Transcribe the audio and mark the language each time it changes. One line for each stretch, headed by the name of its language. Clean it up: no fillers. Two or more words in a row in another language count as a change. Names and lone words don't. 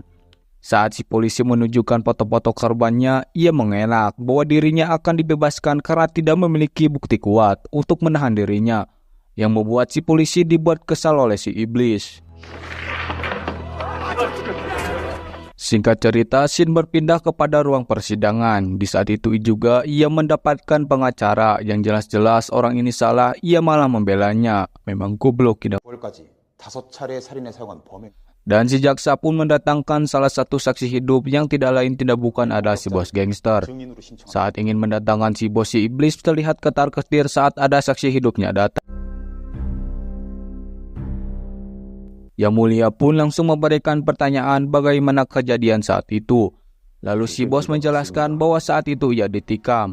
Indonesian: Saat si polisi menunjukkan foto-foto korbannya, ia mengelak bahwa dirinya akan dibebaskan karena tidak memiliki bukti kuat untuk menahan dirinya, yang membuat si polisi dibuat kesal oleh si iblis. Singkat cerita, scene berpindah kepada ruang persidangan. Di saat itu juga ia mendapatkan pengacara yang jelas-jelas orang ini salah, ia malah membelanya. Memang goblok tidak.
Korean: 9월까지 5차례 살인에 사용한 범행.
Indonesian: Dan si jaksa pun mendatangkan salah satu saksi hidup yang tidak lain tidak bukan adalah si bos gangster.
Korean: 증인으로 신청한
Indonesian: Saat ingin mendatangkan si bos si iblis terlihat ketar-ketir saat ada saksi hidupnya datang. Yang Mulia pun langsung memberikan pertanyaan bagaimana kejadian saat itu. Lalu si bos menjelaskan bahwa saat itu ia ditikam.